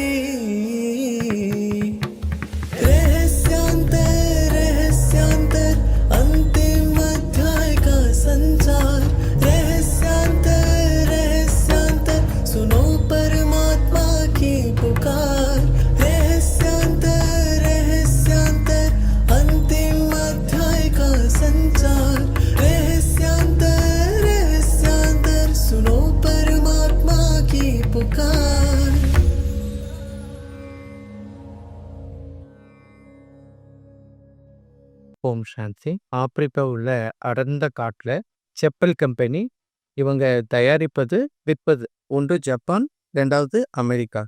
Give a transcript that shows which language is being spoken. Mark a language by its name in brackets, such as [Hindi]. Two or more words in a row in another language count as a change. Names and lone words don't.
[Hindi] रहस्यांतर अंतिम अध्याय का संचार रहस्यांतर सुनो परमात्मा की पुकार रहस्यांतर अंतिम अध्याय का संचार रहस्यांतर सुनो परमात्मा की पुकार [Tamil] ஓம் சாந்தி. ஆப்பிரிக்கா உள்ள அடர்ந்த காட்டுல செப்பல் கம்பெனி இவங்க தயாரிப்பது விற்பது ஒன்று ஜப்பான், ரெண்டாவது அமெரிக்கா.